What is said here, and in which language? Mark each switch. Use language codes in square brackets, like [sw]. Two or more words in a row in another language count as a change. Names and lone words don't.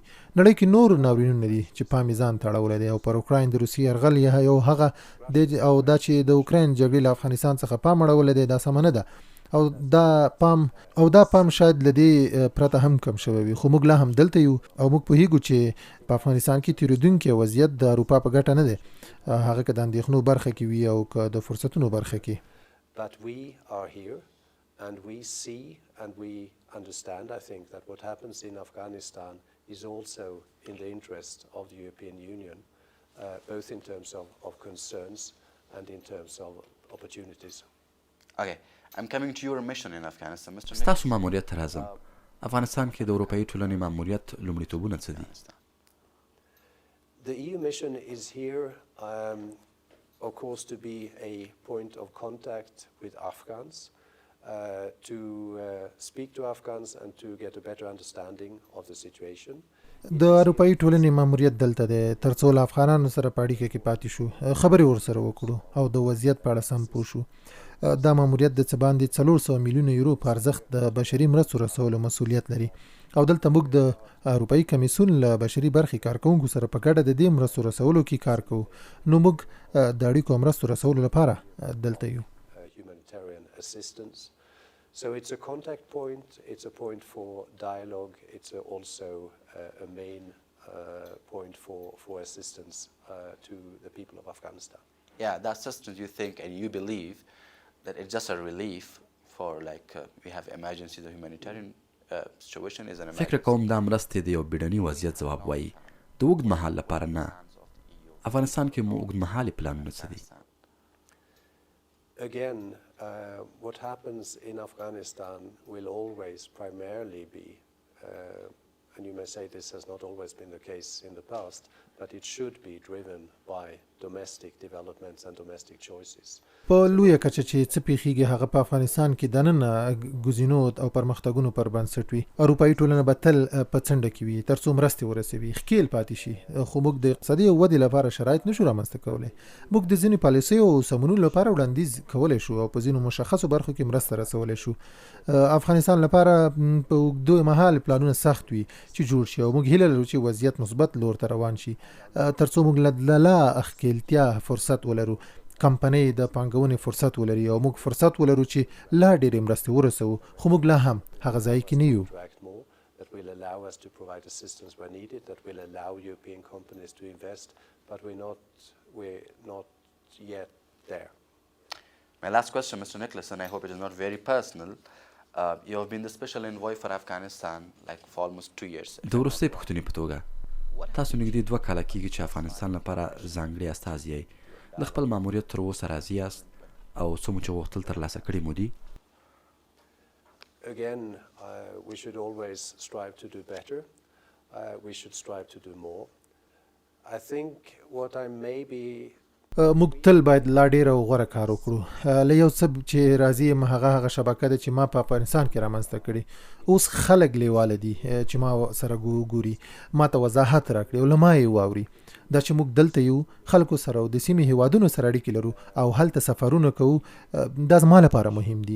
[ps] نړۍ کې نور ناورینونه دي چې پام یې ځان ته اړولی دی او پر اوکراین د روسیې یرغل یو هغه دی او دا چې د اوکراین جګړې له افغانستان څخه پام اړولی دی دا سمه نه ده او دا پام شاید لدې پرته هم کم شوی وي. خو موږ لا هم دلته یو او موږ پوهیږو چې په افغانستان کې تیریدونکی وضعیت د اروپا په ګټه نه دی، هغه که د اندېښنو برخه کې وي او که د فرصتونو برخه کې. [en] But we are here and we see and we understand, I think, that what happens in Afghanistan is also in the interest of the European Union, both in terms of concerns and in terms of opportunities. Okay. I'm coming to your mission in Afghanistan, Mr. [ps] ستاسو ماموریت ته راځم. افغانستان کې د اروپايي ټولنې ماموریت لومړیتوبونه څه دي؟ [en] The EU mission is here, of course, to be a point of contact with Afghans, to speak to Afghans and to get a better understanding of the situation. [ps] د اروپايي ټولنې ماموریت دلته دی ترڅو له افغانانو سره په اړیکه کې پاتې شو، خبرې ورسره وکړو او د وضعیت په اړه سم پوه شو. دا ماموریت د څه باندې 400 میلیونه یورو په ارزښت د بشري مرستو رسولو مسؤلیت لري او دلته موږ د اروپايي کمیسیون له بشري برخې کارکونکو سره په ګډه د دې مرستو رسولو کې کار کوو. نو موږ د اړیکو مرستو رسولو لپاره دلته یو. [en] Humanitarian assistance. So it's a contact point, it's a point for dialogue, it's also a main point for assistance to the people of Afghanistan. Yeah, that assistance you think and you believe that it's just a relief for we have emergency, the humanitarian situation is an emergency. [ps] فکر کوم دا مرستې د یو بیړني وضعیت ځواب وایي، د اوږد مهال لپاره نه. افغانستان کې مو اوږد مهالي پلانونه څه دي؟ [en] Again, what happens in Afghanistan will always primarily be, and you may say this has not always been the case in the past, but it should be driven by domestic developments and domestic choices. [ps] په لویه کچه چې څه پیښیږي هغه په افغانستان کې دننه ګزینو او پرمختګونو پر بنسټ وي. اروپايي ټولنه به تل په څنډه کې وي ترڅو مرستې ورسوي، ښکیل پاتې شي. خو موږ د اقتصادي ودې لپاره شرایط نشو رامنځته کولی. موږ د ځینې پالیسیو او سمونونو لپاره وړاندیز کولی شو او په ځینو مشخصو برخو کې مرسته رسولی شو. افغانستان لپاره په اوږد مهال پلانونه سخت وي چې جوړ شي او موږ هیله لرو چې وضعیت مثبت لور ته روان شي ترڅو موږ لا ښکیلتیا فرصت ولرو، کمپنۍ د پانګونې فرصت ولري او موږ فرصت ولرو چې لا ډېرې مرستې ورسوو. خو موږ لا هم هغه ځای کې نه یو. [en] That will allow us to provide assistance where needed, that will allow European companies to invest, but we're not yet there. My last question, Mr. Nېکلاسن, I hope it is not very personal. You have been the special envoy for Afghanistan for almost 2 years. [ps] د وروستۍ پوښتنې په توګه تاسو نږدې 2 کاله کېږي چې افغانستان لپاره ځانګړي استازي یې. د خپل ماموریت تر اوسه راضي یاست او څه مو چې غوښتل ترلاسه کړي مو دي؟ [en] Again, we should always strive to do better. We should strive to do more. I think what I maybe [ps] موږ تل باید لا ډیر او غوره کار وکړو. له یو څه چې راځي یم هغه شبکه ده چې ما په افغانستان کې رامنځته کړي. اوس خلک لیواله دي چې ما سره ګوري، ما ته وضاحت راکړي او له ما یې واوري. دا چې موږ دلته یو خلکو سره او د سیمې هیوادونو سره اړیکې لرو او هلته سفرونه کوو، دا زما لپاره مهم دي.